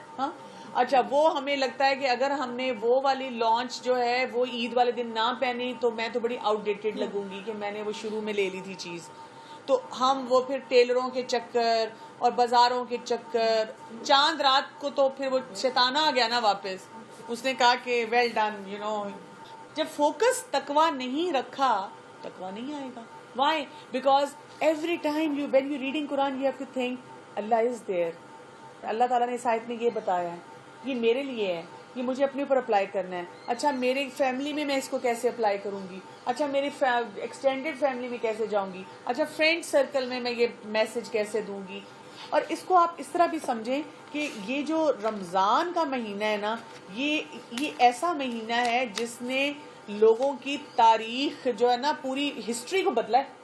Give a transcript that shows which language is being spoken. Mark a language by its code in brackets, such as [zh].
[ur] ہاں اچھا, وہ ہمیں لگتا ہے کہ اگر ہم نے وہ والی لانچ جو ہے وہ عید والے دن نہ پہنی تو میں تو بڑی آؤٹ ڈیٹڈ لگوں گی کہ میں نے وہ شروع میں لے لی تھی چیز. تو ہم وہ پھر ٹیلروں کے چکر اور بازاروں کے چکر, چاند رات کو تو پھر وہ شیطان آ گیا نا واپس, اس نے کہا کہ [en] Well done, you know. [ur] جب فوکس تقویٰ نہیں رکھا, تقویٰ نہیں آئے گا. [en] Why? Because every time when you're reading Quran you have to think اللہ is there. [ur] اللہ تعالیٰ نے اس آیت میں یہ بتایا ہے, یہ میرے لیے ہے, یہ مجھے اپنے اوپر اپلائی کرنا ہے. اچھا میری فیملی میں اس کو کیسے اپلائی کروں گی, اچھا میری ایکسٹینڈیڈ فیملی میں کیسے جاؤں گی, اچھا فرینڈ سرکل میں یہ میسج کیسے دوں گی. اور اس کو آپ اس طرح بھی سمجھیں کہ یہ جو رمضان کا مہینہ ہے نا, یہ ایسا مہینہ ہے جس نے لوگوں کی تاریخ جو ہے نا پوری ہسٹری کو بدلا ہے.